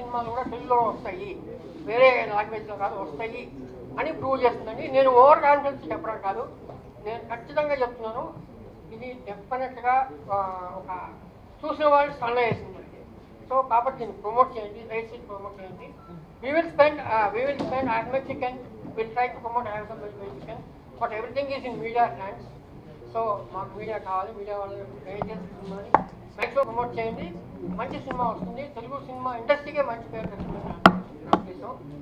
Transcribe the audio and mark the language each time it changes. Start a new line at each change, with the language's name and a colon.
Telugu: సినిమాలు కూడా తెలుగులో వస్తాయి, వేరే లాంగ్వేజ్లో కాదు వస్తాయి అని ప్రూవ్ చేస్తుందండి. నేను ఓవర్ కాన్ఫిడెన్స్ చెప్పడం కాదు, నేను ఖచ్చితంగా చెప్తున్నాను. ఇది డెఫినెట్గా ఒక చూసిన వాళ్ళు స్టన్ చేసింది. సో కాబట్టి దీన్ని ప్రమోట్ చేయండి, రైట్స్ ప్రమోట్ చేయండి.
English: we will spend as much you can. We'll try to promote as much as we can, but everything is in media hands.
Telugu: So మాకు మీడియా కావాలి, మీడియా వాళ్ళు దయచేసి సినిమాని మ్యాక్సిమం ప్రమోట్ చేయండి. మంచి సినిమా వస్తుంది, తెలుగు సినిమా ఇండస్ట్రీకే మంచి పేరు తెచ్చుకుంటాను నా ఉద్దేశం.